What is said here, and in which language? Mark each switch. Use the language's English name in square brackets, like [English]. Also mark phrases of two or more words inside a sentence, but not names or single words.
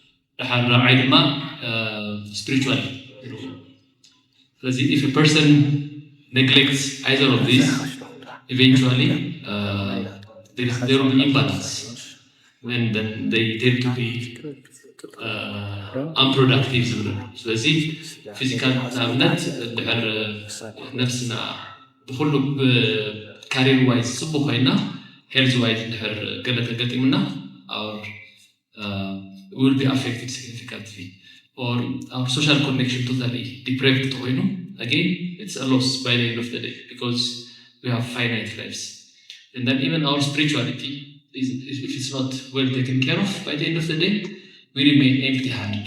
[English] Spiritual. If a person neglects either of these, eventually there will be imbalance, when then they tend to be unproductive. [Tigrinya] ስለዚህ ፊዚካል ናምነት ድሕር ነፍስና ብኩሉ [English] career wise [Tigrinya] ጽቡቅ ኮይና [English] health wise [Tigrinya] ድሕር ገለ ተገጢሙና [English] will be affected significantly, or our social connection totally depraved ኮይኑ, again it's a loss by the end of the day, because we have finite lives. And then even our spirituality is, if it's not well taken care of, by the end of the day we remain empty-handed.